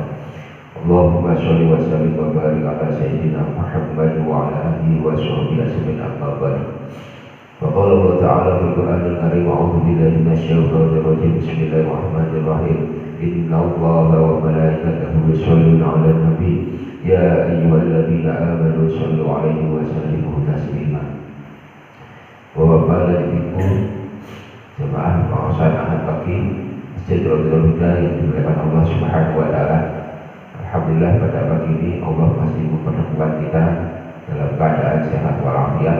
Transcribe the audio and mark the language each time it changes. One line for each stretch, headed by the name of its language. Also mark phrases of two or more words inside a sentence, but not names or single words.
Arabic: اللهم صل وسلم وبارك على سيدنا محمد وعلى آله وصحبه أجمعين أما بعد. فقال الله تعالى في القرآن الكريم أعوذ بالله من الشيطان الرجيم. بسم الله الرحمن الرحيم. إن الله وملائكته يصلون على النبي. يا أيها الذين آمنوا صلوا عليه وسلموا تسليما.
Indonesian: Bapak-bapak dan ibu jemaah pengawasan ahad pagi Masjid Raudhatul Huda yang dimuliakan Allah
Arabic: سبحانه وتعالى.
Indonesian: Alhamdulillah pada pagi ini Allah masih mempertemukan kita dalam keadaan sehat walafiat.